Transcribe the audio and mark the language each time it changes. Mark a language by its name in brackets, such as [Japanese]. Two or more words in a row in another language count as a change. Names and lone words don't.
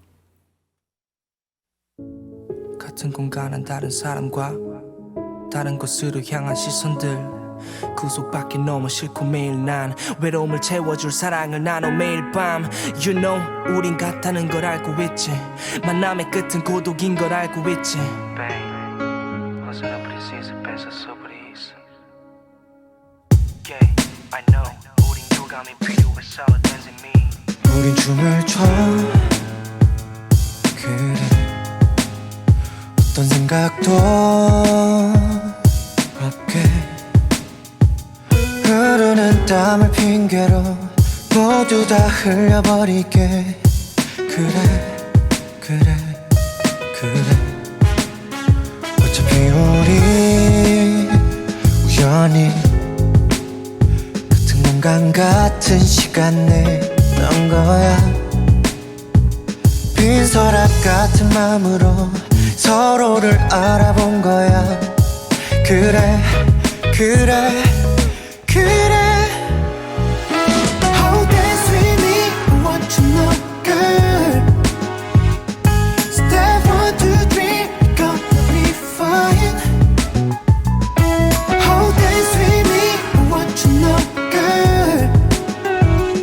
[Korean] 같은 공간은 다른 사람과 다른 곳으로 향한 시선들 그 속밖에 너무 싫고 매일 난 외로움을 채워줄 사랑을 나눠 매일 밤 [English] You know [Korean] 우린 같다는 걸 알고 있지 만남의 끝은 고독인 걸 알고 있지 Babe, [Portuguese] você não precisa pensar sobre isso [English] Yeah, I know [Korean] 우린 교감이 필요해서 [English] dancing me [Korean] 우린 춤을 춰 그래 어떤 생각도 없게 흐르는 땀을 핑계로 모두 다 흘려버리게 그래 어차피 우리 우연히 같은 공간 같은 시간 내던 거야 빈 서랍 같은 마음으로 서로를 알아본 거야 그래 [English] Oh dance with me I want you know girl Step 1, 2, 3 We're gonna be fine Oh dance with me I want you know girl